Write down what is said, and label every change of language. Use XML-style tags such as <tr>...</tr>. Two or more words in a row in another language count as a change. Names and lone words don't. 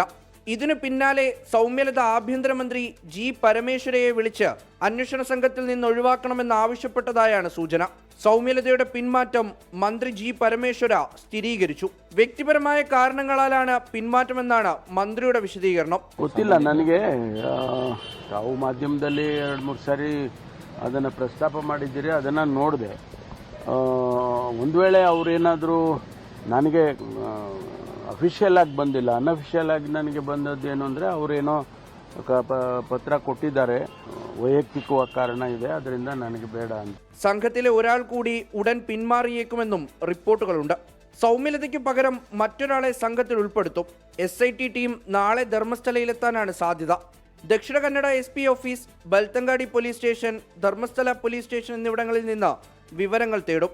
<ml>ഇതിനു പിന്നാലെ സൗമ്യലത ആഭ്യന്തരമന്ത്രി G പരമേശ്വരയെ വിളിച്ച് അന്വേഷണ സംഘത്തിൽ നിന്ന് ഒഴിവാക്കണമെന്ന് ആവശ്യപ്പെട്ടതായാണ് സൂചന. സൗമ്യലതയുടെ പിന്മാറ്റം മന്ത്രി G പരമേശ്വര സ്ഥിരീകരിച്ചു. വ്യക്തിപരമായ കാരണങ്ങളാലാണ് പിന്മാറ്റമെന്നാണ് മന്ത്രിയുടെ വിശദീകരണം.</ml> <kn>ಗೊತ್ತಿಲ್ಲ ನನಗೆ ತಾವು ಮಾಧ್ಯಮದಲ್ಲಿ 2-3 ಸಾರಿ ಅದನ್ನು ಪ್ರಸ್ತಾಪ ಮಾಡಿದ್ದೀರಿ, ಅದನ್ನು ನೋಡಿದೆ. ಒಂದು ವೇಳೆ ಅವರೇನಾದರೂ ನನಗೆ ಅಫಿಷಿಯಲ್ ಆಗಿ ಬಂದಿಲ್ಲ, ಅನ್ಅಫಿಷಿಯಲ್ ಆಗಿ ನನಗೆ ಬಂದದ್ದೇನು ಅಂದರೆ ಅವರೇನೋ ಪತ್ರ ಕೊಟ್ಟಿದ್ದಾರೆ, വൈಯಕ್ತಿಕ ಕಾರಣ ಇದೆ, ಅದರಿಂದ ನನಗೆ ಬೇಡ ಅಂತ.</kn> <ml>സംഘത്തിലെ ഒരാൾ കൂടി ഉടൻ പിന്മാറിയേക്കുമെന്നും റിപ്പോർട്ടുകളുണ്ട്. സൗമ്യലതയ്ക്ക് പകരം മറ്റൊരാളെ സംഘത്തിൽ ഉൾപ്പെടുത്തും. SIT ടീം നാളെ ധർമ്മസ്ഥലയിലെത്താനാണ് സാധ്യത. ദക്ഷിണ കന്നഡ SP ഓഫീസ്, ബൽത്തങ്കാടി പോലീസ് സ്റ്റേഷൻ, ധർമ്മസ്ഥല പോലീസ് സ്റ്റേഷൻ എന്നിവിടങ്ങളിൽ നിന്ന് വിവരങ്ങൾ തേടും.</ml>